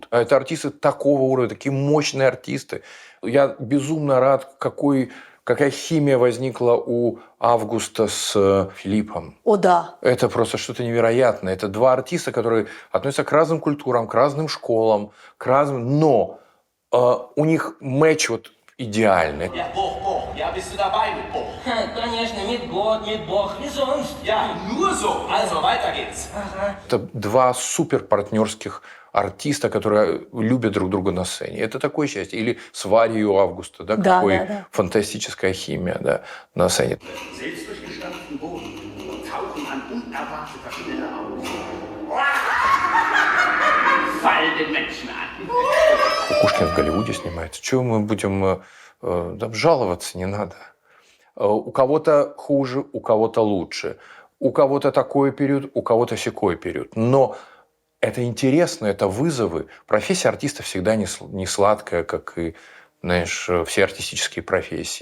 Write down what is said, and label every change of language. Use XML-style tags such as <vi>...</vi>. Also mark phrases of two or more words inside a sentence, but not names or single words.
<ru>А это артисты такого уровня, такие мощные артисты. Я безумно рад, какая химия возникла у Августа с Филиппом. О, да. Это просто что-то невероятное. Это два артиста, которые относятся к разным культурам, к разным школам, к разным... Но у них матч вот идеальный.</ru> <de>Ja, Bruch. Ja, bist du dabei mit Bruch? Конечно, mit Gott, mit Бог, wie sonst. Ja, nur so. Also, weiter geht's.</de> <ru>Это два суперпартнерских артиста, которые любят друг друга на сцене. Это такое счастье. Или с Варей у Августа, да, какой фантастическая химия, да, на сцене.</ru> <de>Selbst durch gestampften Boden und tauchen an unerwarteter Stelle auf. Fall den Menschen an.</de> <ru>Кукушкин в Голливуде снимается. Чего мы будем там жаловаться? Не надо. У кого-то хуже, у кого-то лучше. У кого-то такой период, у кого-то сякой период. Но это интересно, это вызовы. Профессия артиста всегда не сладкая, как и, знаешь, все артистические профессии.</ru>